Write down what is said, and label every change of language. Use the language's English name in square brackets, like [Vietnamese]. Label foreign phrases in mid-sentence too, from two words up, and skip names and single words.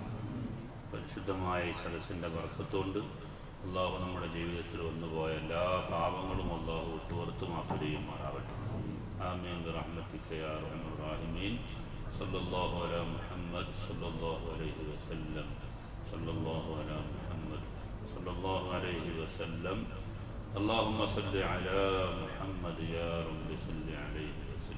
[Malayalam] പരിശുദ്ധമായ ഈ സദസ്സിൻ്റെ ബർക്കത്തുകൊണ്ട് അല്ലാഹു നമ്മുടെ ജീവിതത്തിൽ വന്നുപോയ എല്ലാ പാപങ്ങളും അല്ലാഹു വിട്ടുപുറത്ത് മാപ്പ് ചെയ്യുമാറാവട്ടെ. [Arabic] آمين برحمتك يا أرحم الراحمين. صلى الله على محمد صلى الله عليه وسلم. صلى الله على محمد صلى الله عليه وسلم. اللهم صل على محمد يا رب صل عليه